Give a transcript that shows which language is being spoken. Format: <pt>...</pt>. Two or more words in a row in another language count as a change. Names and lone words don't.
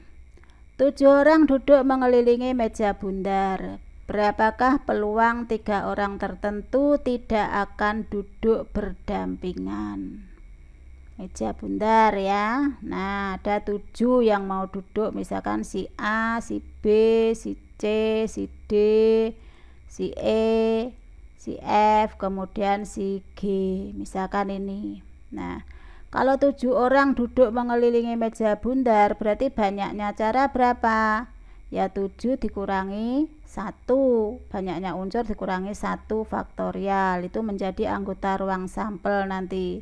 <id>7 orang duduk mengelilingi meja bundar. Berapakah peluang 3 orang tertentu tidak akan duduk berdampingan? Meja bundar ya. Nah, ada 7 yang mau duduk, misalkan si A, si B, si C, si D, si E, si F, kemudian si G, misalkan ini. Nah, kalau 7 orang duduk mengelilingi meja bundar, berarti banyaknya cara berapa? Ya 7 dikurangi 1, banyaknya unsur dikurangi 1 faktorial, itu menjadi anggota ruang sampel nanti.</id>